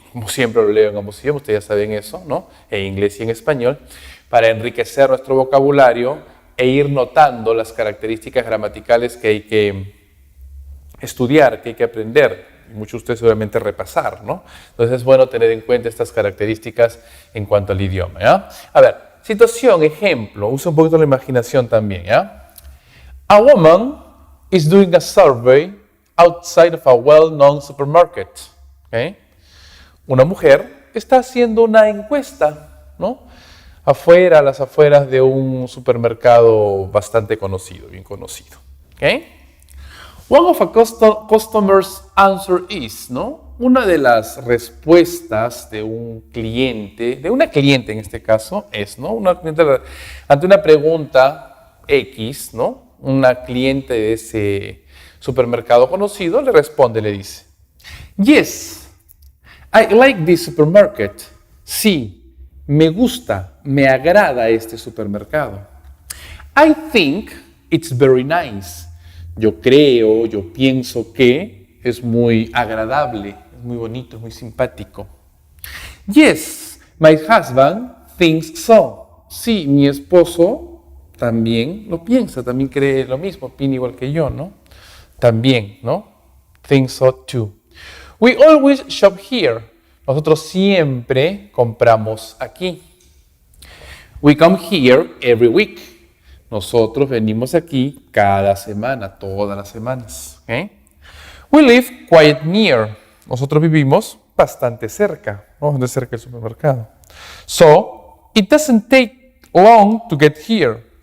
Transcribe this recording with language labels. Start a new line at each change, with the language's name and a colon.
Spanish: Como siempre lo leo en ambos idiomas, ustedes ya saben eso, ¿no?, en inglés y en español, para enriquecer nuestro vocabulario e ir notando las características gramaticales que hay que estudiar, que hay que aprender. Muchos de ustedes seguramente repasar, ¿no? Entonces es bueno tener en cuenta estas características en cuanto al idioma, ¿ya? A ver, situación, ejemplo, usa un poquito la imaginación también, ¿ya?
English: A woman is doing a survey outside of a well-known supermarket.
Spanish: ¿Okay? Una mujer está haciendo una encuesta, ¿no?, a las afueras de un supermercado bastante conocido, bien conocido. ¿Okay?
English: One of a customer's answer is, ¿no?
Spanish: Una de las respuestas de un cliente, de una cliente en este caso, es, ¿no? Ante una pregunta X, ¿no?, una cliente de ese supermercado conocido le responde, le dice,
English: Yes, I like this supermarket.
Spanish: Sí, me gusta, me agrada este supermercado.
English: I think it's very nice.
Spanish: Yo creo, yo pienso que es muy agradable, es muy bonito, es muy simpático.
English: Yes, my husband thinks so.
Spanish: Sí, mi esposo también lo piensa, también cree lo mismo, opina igual que yo, ¿no? También, ¿no?
English: Thinks so too. We always shop here.
Spanish: Nosotros siempre compramos aquí.
English: We come here every week.
Spanish: Nosotros venimos aquí cada semana, todas las semanas. ¿Okay?
English: We live quite near.
Spanish: Nosotros vivimos bastante cerca, bastante cerca del supermercado.
English: So, it doesn't take long to get here.